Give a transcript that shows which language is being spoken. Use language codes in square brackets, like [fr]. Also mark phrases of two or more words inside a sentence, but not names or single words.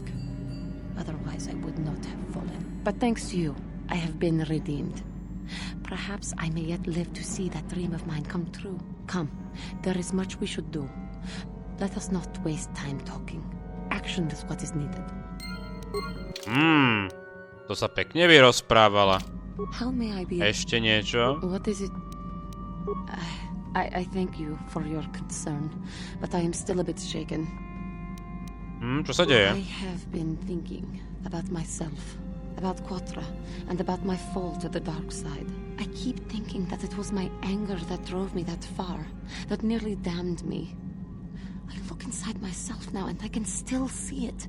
[en] Otherwise, I would not have fallen. But thanks to you, I have been redeemed. Perhaps I may yet live to see that dream of mine come true. Come, there is much we should do. Let us not waste time talking. Action is what is needed. [sk] To sa pekne vyrozprávala. [en] How may I be? [sk] Ešte niečo? [en] What is it? I thank you for your concern, but I am still a bit shaken. [sk] Čo sa deje? [en] I have been thinking about myself, about Quatra, and about my fall to the dark side. I keep thinking that it was my anger that drove me that far, that nearly damned me. I look inside myself now and I can still see it.